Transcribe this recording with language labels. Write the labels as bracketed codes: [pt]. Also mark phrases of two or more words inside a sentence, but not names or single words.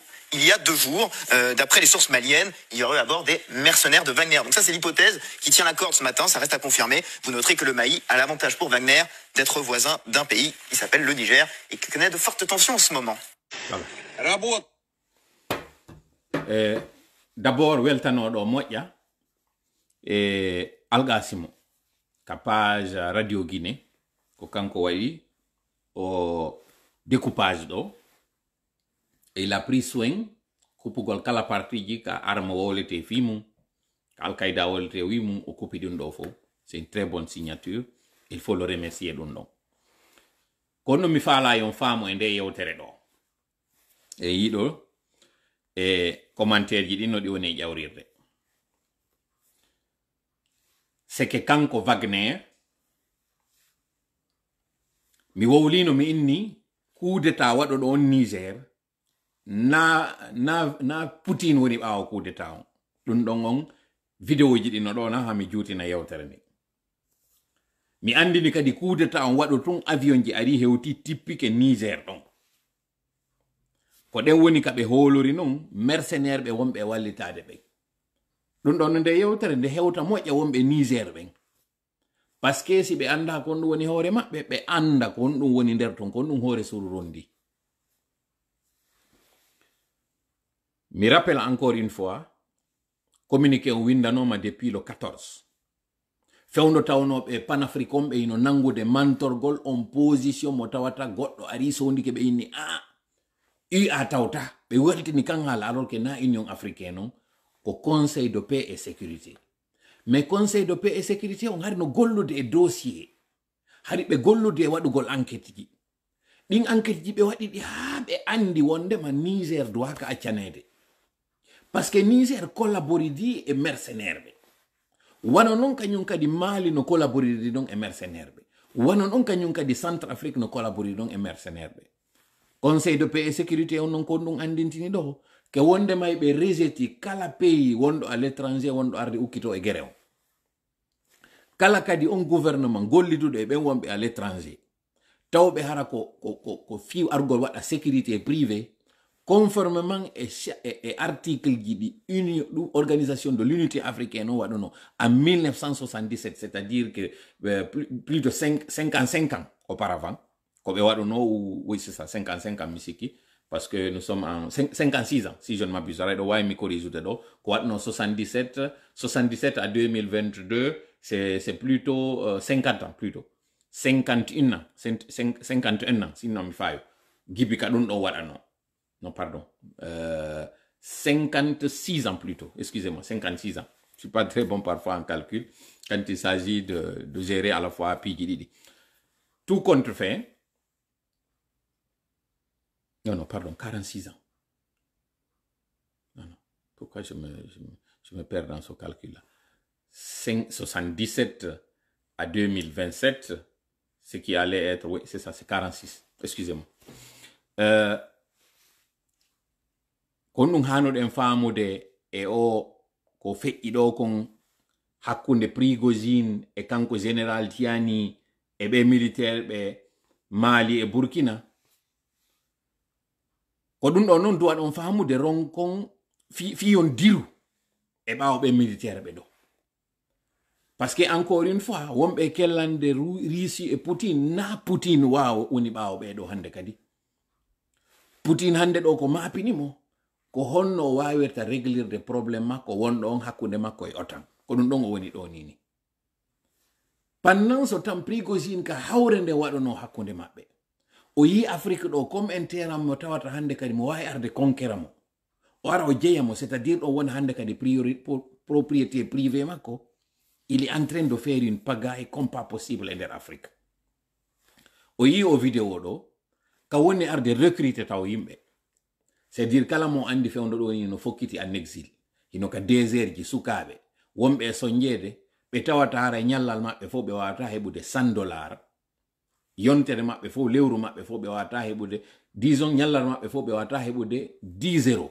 [fr] Il y a 2 jours, d'après les sources maliennes, il y aurait à bord des mercenaires de Wagner. Donc ça, c'est l'hypothèse qui tient la corde ce matin. Ça reste à confirmer. Vous noterez que le Mali a l'avantage pour Wagner d'être voisin d'un pays qui s'appelle le Niger et qui connaît de fortes tensions en ce moment. Voilà. D'abord, [ff] weltanoɗo moƴƴa e Algasimo ka page radio Guinée ko kanko waɗi o découpage ɗo. [fr] Et il a pris soin [ff] kuppugol kala partie ji ka arme wolete fi mum, ka Al-Qaïda wolete wi mum o kuppi ɗum ɗo fof. [fr] C'est une très bonne signature. Il faut le remercier [ff] ɗum ɗon. Kono mi faala yon faamu e nde yewtere ɗo. E yiɗo e commentaire ji ɗin no ɗi woni e ƴawrirde. [fr] C'est que [ff] kanko Wagner mi wowlino mi inni [fr] coup d'état [ff] waɗo ɗo on Niger na Poutine woni ɓaawo [fr] coup d'état [ff] on. Ɗum ɗon on vidéo ji ɗi no ɗo na ha mi juutina yewtere nde. Mi andini kadi [fr] coup d'état [ff] on waɗo tun avion ji ari hewti tippike Niger ɗon. Ko ɗen woni ka ɓe hoolori non mercenaire ɓe wonɓe wallitade ɓe. Ɗum ɗon nde yewtere nde hewta moƴƴa wonɓe Niger ɓen. [fr] Parce que [ff] si ɓe anda kon ɗum woni hoore maɓɓe, ɓe anda kon ɗum woni nder ton, kon ɗum hoore suru rondi. [fr] Mi rappelle encore une fois, communiqué [ff] on windanoma [fr] depuis le 14. [ff] Fewndo tawnoɓe panafricain ɓe ino nangude mantorgol on position mo tawata goɗɗo ari sondike ɓe inni UA tawta ɓe weltini kan haala [fr] alors que [ff] na Union africaine non ko Conseil de paix et sécurité. Mais Conseil de paix et sécurité on hari no gollude e dossier, hari ɓe gollude e waɗugol enquête ji. Ɗin enquête ji ɓe waɗi ɗi haa ɓe andi wondema Niger doit ka accanede. [fr] Parce que [ff] Niger collaboridi e mercenaire ɓe. Wano non kañum kadi Mali no collaboridi ɗon e mercenaire ɓe. Wano non kañum kadi Centrafrique no collaboridi ɗon e mercenaire ɓe. Conseil de paix et sécurité on non kon ɗum andintini ɗo ke wonde may ɓe rejeti kala pays wonɗo [fr] à l'étranger [ff] wonɗo arde ukkito e guerre on. Kala kadi on gouvernement golliduɗo e ɓen wonɓe [fr] à l'étranger [ff] tawɓe hara ko fiw argol waɗa [fr] sécurité privée conformément [ff] e article ji ɗi organisation de l'unité africaine o waɗuno [fr] en 1977, c'est-à-dire que plus de 55 ans auparavant [ff] ko ɓe waɗuno, [fr] oui c'est ça, 55 ans [ff] mi sikki, [fr] parce que nous sommes en 56 ans, si je ne m'abuse. Alors, ouais, mi corrige [ff] ɗo ko waɗno [fr] 77 à 2022, c'est plutôt 50 ans, plutôt 51 ans, 51 ans, sinon [ff] mi fayo. Gibi ka ɗum ɗo waɗano. Non, [fr] pardon. 56 ans plutôt, excusez-moi, 56 ans. Je suis pas très bon parfois en calcul quand il s'agit de gérer à la fois PGDD. Tout compte fait. Non, pardon, 46 ans. Non. Pourquoi je me perds dans ce calcul-là? 77 à 2027, ce qui allait être, oui, c'est ça, c'est 46. Excusez-moi. [ff] Kon ɗum hanuɗen faamude e o ko feƴƴi ɗo kon hakkunde Prigozhin e kanko général Tiani e ɓe militaire ɓe Mali e Burkina. Ko ɗum ɗo noon duwa ɗon faamude ronkon fiyon diru e ɓaawɓe militaire ɓe ɗo. [fr] Parce que encore une fois, [ff] wonɓe kellande Russie e Poutine, na Poutine woni ɓaawɓe ɗo hande kadi. Poutine hande ɗo ko maapinimo ko honno wawirta réglirde probléme makko wonɗo on hakkunde makko e OTAN. Ko ɗum ɗon o woni ɗo nini. Pendant so tan Prigozhin ka hawre nde waɗono hakkunde maɓɓe. O yi Afrique ɗo [fr] comme un terrain [ff] mo tawata hande kadi mo wawi arde conquéra mo. O ara o jeya mo, [fr] c'est-à-dire [ff] ɗo woni hande kadi [fr] propriété privée [ff] makko. [fr] Il est en train de faire une pagaille comme pas possible en Afrique. [ff] O yi o vidéo ɗo ka woni arde recruter taw yimɓe. [fr] C'est-à-dire [ff] kala mo andi fewndo ɗo ni no fokkiti [fr] en exil. [ff] Hino ka désert ji sukaɓe wonɓe soñjede ɓe tawata hara ñallal maɓɓe fof ɓe wawata heɓude $100. Yontere maɓɓe fof, lewru maɓɓe fof ɓe wawata heɓude, disons ñallal maɓɓe fof ɓe wawata heɓude 10 €.